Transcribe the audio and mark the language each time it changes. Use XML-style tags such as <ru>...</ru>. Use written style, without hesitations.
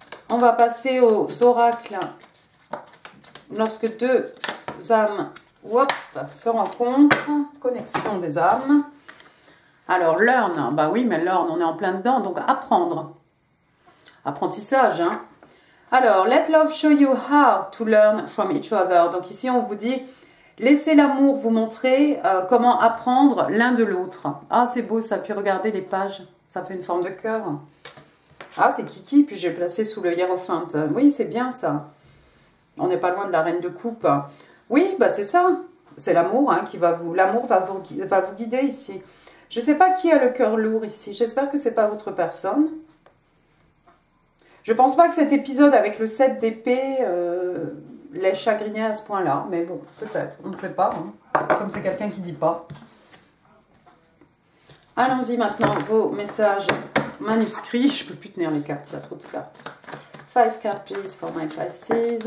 <fr>On va passer aux oracles. Lorsque deux âmes se rencontrent, connexion des âmes. Alors, learn, bah oui, mais learn, on est en plein dedans, donc apprendre. Apprentissage, hein.</fr> <en>Alors, let love show you how to learn from each other.</en> <fr>Donc ici, on vous dit, laissez l'amour vous montrer comment apprendre l'un de l'autre. Ah, c'est beau ça, puis regardez les pages, ça fait une forme de cœur. Ah, c'est Kiki, puis j'ai placé sous le hiérophant. Oui, c'est bien ça. On n'est pas loin de la reine de coupe. Oui, bah c'est ça. C'est l'amour hein, qui va vous... L'amour va vous guider ici. Je ne sais pas qui a le cœur lourd ici. J'espère que ce n'est pas votre personne. Je ne pense pas que cet épisode avec le 7 d'épée l'ait chagriné à ce point-là. Mais bon, peut-être. On ne sait pas. Hein. Comme c'est quelqu'un qui ne dit pas. Allons-y maintenant, vos messages manuscrits. Je ne peux plus tenir les cartes, il y a trop de cartes.</fr> <en>5 cards, please, for my Pisces.</en>